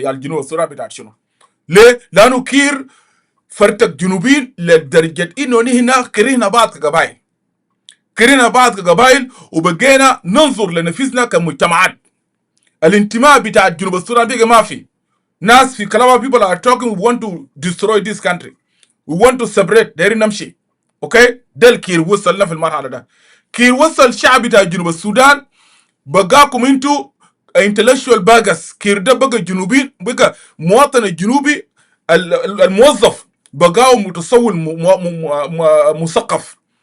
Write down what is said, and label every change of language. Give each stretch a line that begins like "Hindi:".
Arabic: يا الجنوب السودان بتاعت شنو؟ ليه؟ لانه كير فرتك جنوبين لدرجه انه نحن كرهنا بعض كقبائل، كرهنا بعض كقبائل، وبقينا ننظر لنفسنا كمجتمعات. الانتماء بتاع جنوب السودان بيجي ما في. ناس في كلام
English: people are talking we want to destroy this country, we want to separate.
Arabic: دايرين نمشي اوكي. ده الكير وصلنا في المرحله ده. كير وصل الشعب بتاع جنوب السودان بقاكم انتوا intellectual باجس. كير ده بقى جنوبين، بقى مواطن الجنوبي الموظف بقاو متصول مثقف.